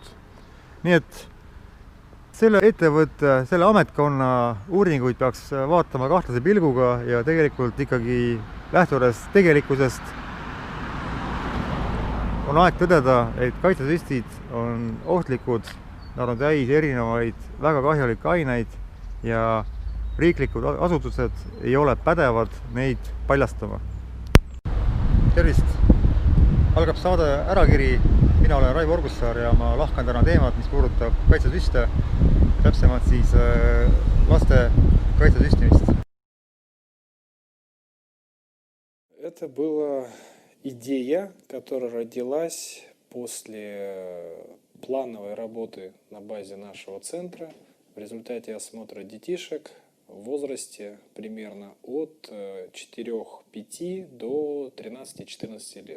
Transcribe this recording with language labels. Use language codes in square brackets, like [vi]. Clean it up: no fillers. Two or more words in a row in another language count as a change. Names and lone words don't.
[et] Nii et selle ettevõtte, selle ametkonna uuringuid peaks vaatama kahtlase pilguga ja tegelikult ikkagi lähtudes tegelikkusest on aeg tõdeda, et kaitsesüstid on ohtlikud, nad on täis erinevaid väga kahjulikke aineid ja riiklikud asutused ei ole pädevad neid paljastama. Tervist! Algab saade Ärakiri. Mina olen Raivo Orgussaar ja ma lahkan täna teemat, mis puudutab kaitsesüste, täpsemalt siis laste kaitsesüstimist. [ru] Это была идея, которая родилась после плановой работы на базе нашего центра в результате осмотра детишек в возрасте примерно от 4-5 до 13-14 лет.